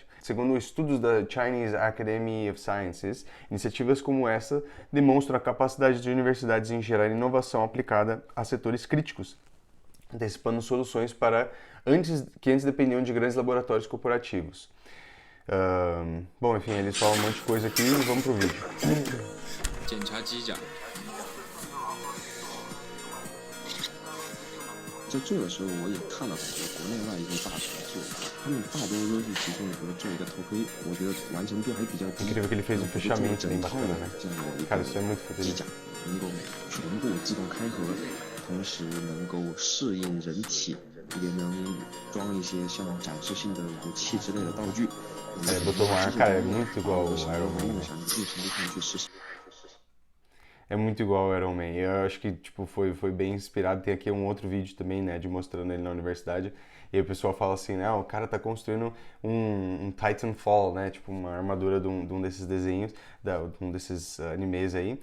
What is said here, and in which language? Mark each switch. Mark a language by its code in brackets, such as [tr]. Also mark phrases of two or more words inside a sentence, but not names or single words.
[pt] Segundo estudos da Chinese Academy of Sciences, iniciativas como essa demonstram a capacidade de universidades em gerar inovação aplicada a setores críticos, antecipando soluções que antes dependiam de grandes laboratórios corporativos. Bom, enfim, eles falam um monte de coisa aqui e vamos pro vídeo. [zh] 检查机甲。在做的时候，我也看了很多国内外一些大厂做，他们大多都是其中比如做一个头盔，我觉得完成度还比较低。 [pt] Incrível que ele fez um [zh] 做 [pt] fechamento [zh] 整 [pt] bem [zh] 套 [pt] bacana, [zh] 的 [pt] né? [zh] 这样的一 [pt] Cara, [zh] 个 [pt] isso é muito [zh] 机 [pt] futurista. [zh] 甲，能够全部自动开合，同时能够适应人体，也能装一些像展示性的武器之类的道具。我们 [pt] botou um ar, cara, é muito igual ao Iron Man, [zh] 梦 [pt] né? [zh] 想尽情地去实现。 [pt] É muito igual ao Iron Man. Eu acho que tipo, foi bem inspirado. Tem aqui um outro vídeo também, né, de mostrando ele na universidade. E aí o pessoal fala assim, né, o cara tá construindo um Titanfall, né, tipo uma armadura de um desses desenhos, de um desses animes aí.